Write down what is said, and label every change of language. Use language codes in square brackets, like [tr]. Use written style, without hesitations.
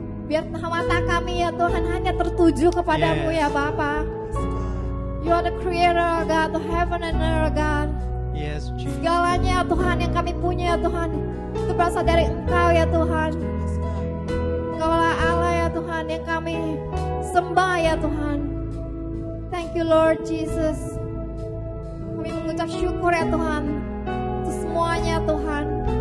[id] Biar mata kami ya Tuhan hanya tertuju kepadamu ya Bapa. [en] You are the creator God, the heaven and earth God. Yes, Jesus. [id] Segalanya Tuhan yang kami punya ya Tuhan, itu berasal dari Engkau ya Tuhan. Engkaulah Allah ya Tuhan yang kami sembah ya Tuhan. [en] Thank you Lord Jesus. [id] Kami mengucap syukur ya Tuhan untuk semuanya Tuhan.